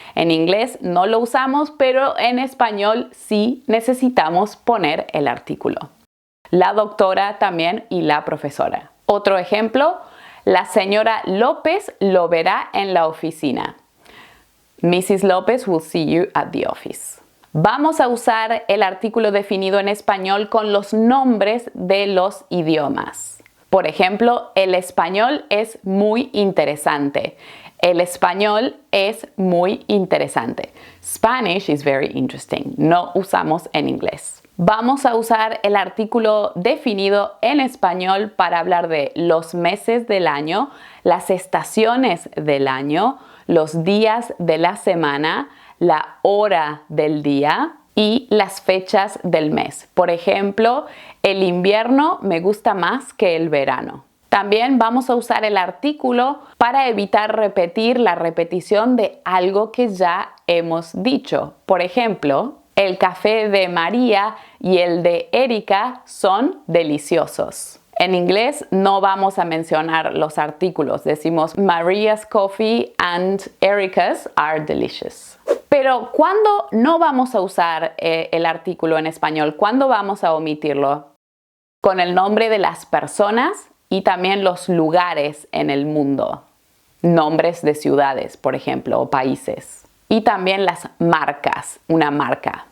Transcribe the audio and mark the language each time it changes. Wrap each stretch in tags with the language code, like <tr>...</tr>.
<es>En inglés no lo usamos, pero en español sí necesitamos poner el artículo. La doctora también y la profesora. Otro ejemplo, la señora López lo verá en la oficina.</es> <en>Mrs. López will see you at the office.</en> <es>Vamos a usar el artículo definido en español con los nombres de los idiomas. Por ejemplo, el español es muy interesante. El español es muy interesante.</es> <en>Spanish is very interesting.</en> <es>No usamos en inglés. Vamos a usar el artículo definido en español para hablar de los meses del año, las estaciones del año, los días de la semana, la hora del día y las fechas del mes. Por ejemplo, el invierno me gusta más que el verano. También vamos a usar el artículo para evitar repetir la repetición de algo que ya hemos dicho. Por ejemplo, el café de María y el de Erika son deliciosos. En inglés no vamos a mencionar los artículos. Decimos</es> <en>Maria's coffee and Erica's are delicious.</en> <es>Pero ¿cuándo no vamos a usar el artículo en español? ¿Cuándo vamos a omitirlo? Con el nombre de las personas y también los lugares en el mundo. Nombres de ciudades, por ejemplo, o países. Y también las marcas, una marca.</es>